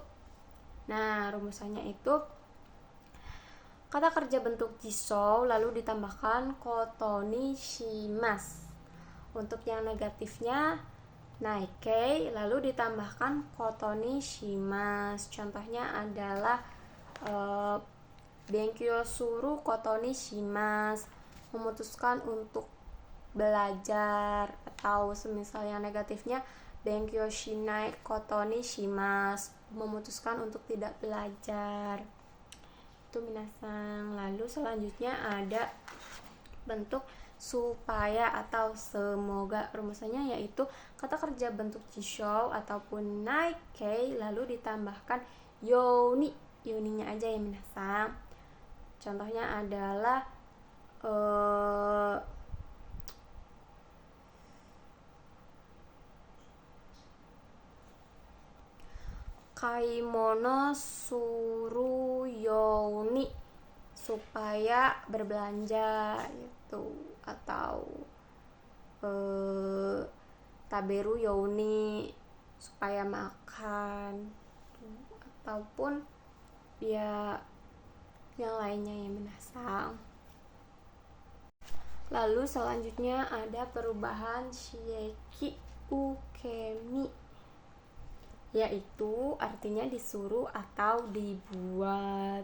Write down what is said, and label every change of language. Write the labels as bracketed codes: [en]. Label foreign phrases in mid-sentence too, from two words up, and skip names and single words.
[id] Nah, rumusannya itu kata kerja bentuk jisho lalu ditambahkan kotonishimasu. Untuk yang negatifnya naikei lalu ditambahkan kotonishimasu. Contohnya adalah [ja] 勉強することにします, [id] memutuskan untuk belajar. Atau semisal yang negatifnya [ja] 勉強しないことにします, [id] memutuskan untuk tidak belajar. Itu minasang. Lalu selanjutnya ada bentuk supaya atau semoga. Rumusannya yaitu kata kerja bentuk jisho ataupun naikei lalu ditambahkan yoni. Yoninya aja ya minasang. Contohnya adalah [ja] 買い物するように, [id] supaya berbelanja gitu. [ja] Atau 食べるように, [id] supaya makan. Ataupun ya yang lainnya ya minasang. Lalu selanjutnya ada perubahan [ja] 使役受身, [id] yaitu artinya disuruh atau dibuat.